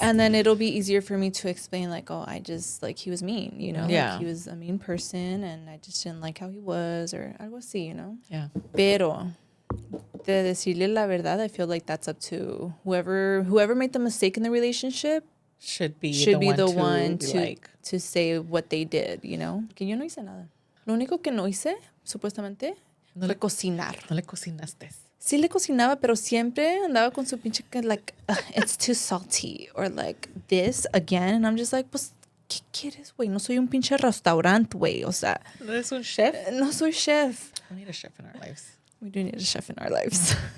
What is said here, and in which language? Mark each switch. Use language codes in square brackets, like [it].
[en] And then it'll be easier for me to explain, like, oh, I just like he was mean, you know, like, he was a mean person, and I just didn't like how he was, or [es] algo así, [en] you know. Yeah. [es] Pero de decirle la verdad, [en] I feel like that's up to whoever made the mistake in the relationship. Should be the one to say what they did, you know. [es] Que yo no hice nada. Lo único que no hice, supuestamente, fue cocinar. No le cocinaste. Sí le cocinaba, pero siempre andaba con su pinche que, [en] like, it's too salty, or like this again. And I'm just like, [es] pues, ¿qué quieres, güey? No soy un pinche restaurante, güey. O sea. ¿No eres un chef? No soy chef. [en] We need a chef in our lives. We do need a chef in our lives.